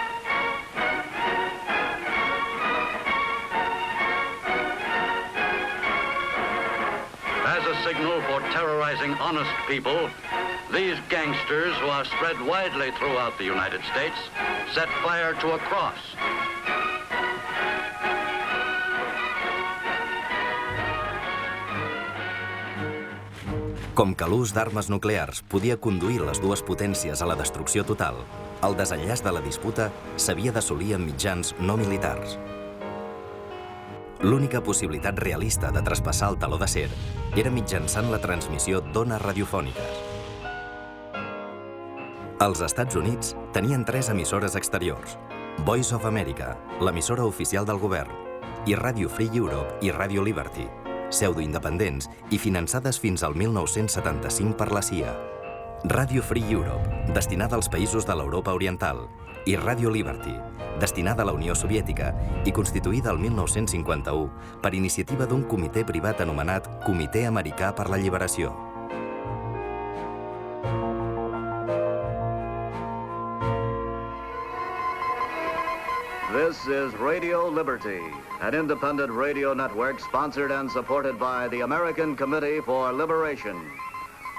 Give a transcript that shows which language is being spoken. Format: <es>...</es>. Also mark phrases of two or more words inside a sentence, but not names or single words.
<en>As a signal for terrorizing honest people, these gangsters, who are spread widely throughout the United States, set fire to a cross.</en> <ca>Com que l'ús d'armes nuclears podia conduir les dues potències a la destrucció total, el desenllaç de la disputa s'havia d'assolir amb mitjans no militars. L'única possibilitat realista de traspassar el teló d'acer era mitjançant la transmissió d'ones radiofòniques. Els Estats Units tenien 3 emissores exteriors: Voice of America, l'emissora oficial del govern, i Radio Free Europe i Radio Liberty, pseudoindependents i finançades fins al 1975 per la CIA. Radio Free Europe, destinada als països de l'Europa Oriental, i Radio Liberty, destinada a la Unió Soviètica i constituïda el 1951 per iniciativa d'un comitè privat anomenat Comitè Americà per la Lliberació.</ca> <en>This is Radio Liberty, an independent radio network sponsored and supported by the American Committee for Liberation.</en>